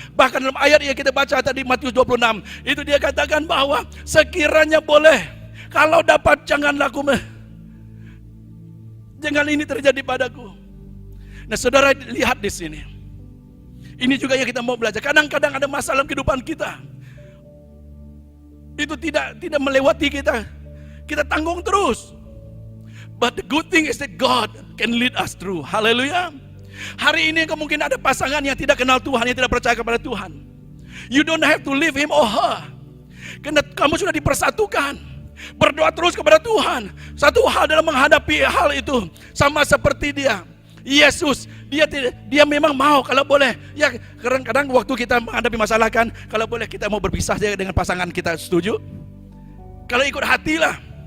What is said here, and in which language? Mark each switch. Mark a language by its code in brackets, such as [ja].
[ms] Bahkan dalam ayat yang kita baca tadi, Matius 26, itu dia katakan bahwa sekiranya boleh, kalau dapat jangan ini terjadi padaku. Nah, saudara lihat di sini. Ini juga yang kita mau belajar. Kadang-kadang ada masalah dalam kehidupan kita. Itu tidak melewati kita. Kita tanggung terus. [en] But the good thing is that God can lead us through. [ms] Haleluya. Hari ini kemungkinan ada pasangan yang tidak kenal Tuhan, yang tidak percaya kepada Tuhan. [en] You don't have to leave him or her. [ms] Karena kamu sudah dipersatukan. Berdoa terus kepada Tuhan. Satu hal dalam menghadapi hal itu, sama seperti dia, Yesus, dia memang mau kalau boleh. Ya, kadang-kadang waktu kita menghadapi masalah kan, kalau boleh kita mau berpisah dengan pasangan kita, setuju? Kalau ikut hati lah.